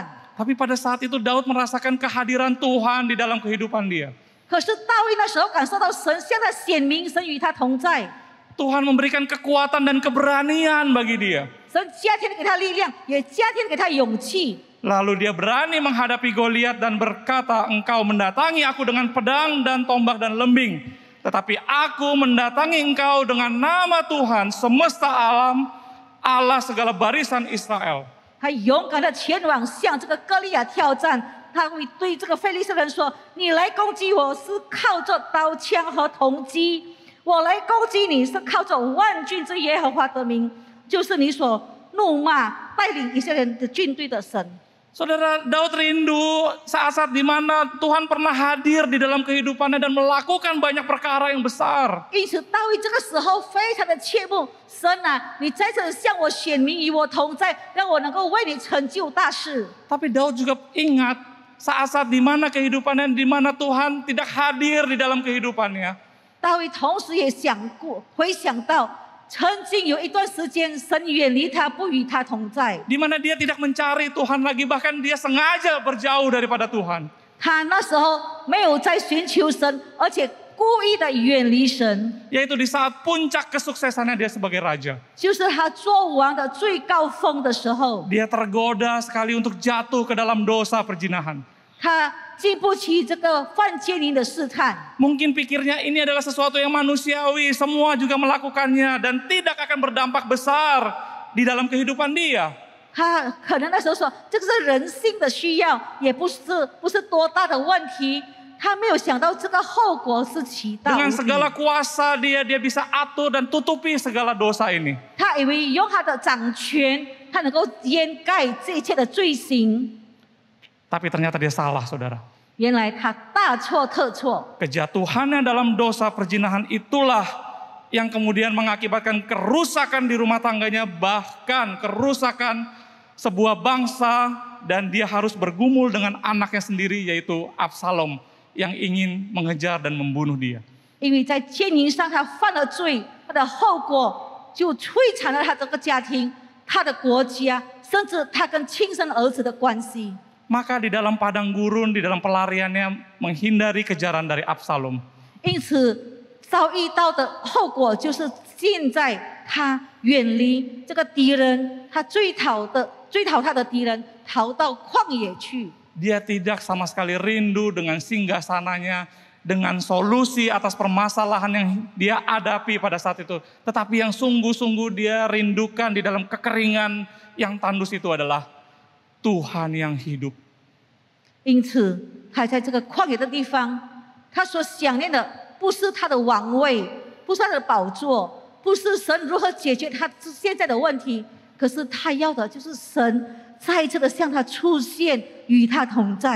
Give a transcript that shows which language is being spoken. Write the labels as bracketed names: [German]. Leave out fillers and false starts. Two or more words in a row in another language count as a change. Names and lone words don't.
[Indonesian] Tapi pada saat itu Daud merasakan kehadiran Tuhan di dalam kehidupan dia. [Chinese] 可是大卫那时候感受到神向他显明，神与他同在， [Indonesian] Tuhan memberikan kekuatan dan keberanian bagi dia. [Chinese] 神加添给他力量，也加添给他勇气。 [Indonesian] Lalu dia berani menghadapi Goliat dan berkata, engkau mendatangi aku dengan pedang dan tombak dan lembing. Tetapi aku mendatangi engkau dengan nama Tuhan semesta alam, Allah segala barisan Israel. [Chinese] 他勇敢的前往向这个歌利亚挑战，他会对这个非利士人说：“你来攻击我是靠着刀枪和铜戟，我来攻击你是靠着万军之耶和华的名，就是你所怒骂带领以色列人的军队的神。” [Indonesian] Saudara, Daud rindu saat-saat di mana Tuhan pernah hadir di dalam kehidupannya dan melakukan banyak perkara yang besar. [Chinese] 因此，大卫这个时候非常的切慕神啊，你在这里向我显明与我同在，让我能够为你成就大事。 [Indonesian] Tapi Daud juga ingat saat-saat di mana kehidupannya, di mana Tuhan tidak hadir di dalam kehidupannya. [Chinese] 大卫同时也回想到，曾经有一段时间，神远离他，不与他同在。 [Indonesian] Di mana dia tidak mencari Tuhan lagi, bahkan dia sengaja berjauh daripada Tuhan. [Chinese] 他那时候没有在寻求神，而且故意的远离神， [Indonesian] Yaitu di saat puncak kesuksesannya dia sebagai raja. [Chinese] 就是他做王的最高峰的时候， [Indonesian] Dia tergoda sekali untuk jatuh ke dalam dosa perzinahan. [Chinese] 他经不起这个犯奸淫的试探。 [Indonesian] Mungkin pikirnya ini adalah sesuatu yang manusiawi, semua juga melakukannya dan tidak akan berdampak besar di dalam kehidupan dia. [Chinese] 他可能那时候说，这个是人性的需要，也不是多大的问题。他没有想到这个后果是极大无 [Indonesian] Dengan [Chinese] 比。 [Indonesian] segala kuasa dia bisa atur dan tutupi segala dosa ini. [Chinese] 他以为用他的掌权，他能够掩盖这一切的罪行。 [Indonesian] Tapi ternyata dia salah, saudara. [Chinese] 原来他大错特错。 [Indonesian] Kejatuhannya dalam dosa perzinahan itulah yang kemudian mengakibatkan kerusakan di rumah tangganya, bahkan kerusakan sebuah bangsa, dan dia harus bergumul dengan anaknya sendiri yaitu Absalom yang ingin mengejar dan membunuh dia. [Chinese] 因为在奸淫上他犯了罪，他的后果就摧残了他这个家庭、他的国家，甚至他跟亲生儿子的关系。 [Indonesian] Maka di dalam padang gurun, di dalam pelariannya menghindari kejaran dari Absalom. [Chinese] 因此遭遇到的后果就是现在他远离这个敌人，他追讨他的敌人，逃到旷野去。 [Indonesian] Dia tidak sama sekali rindu dengan singgasananya, dengan solusi atas permasalahan yang dia hadapi pada saat itu. Tetapi yang sungguh-sungguh dia rindukan di dalam kekeringan yang tandus itu adalah Tuhan yang hidup. [Chinese] 因此，他在这个旷野的地方，他所想念的不是他的王位，不是他的宝座，不是神如何解决他现在的问题，可是他要的就是神再一次的向他出现，与他同在。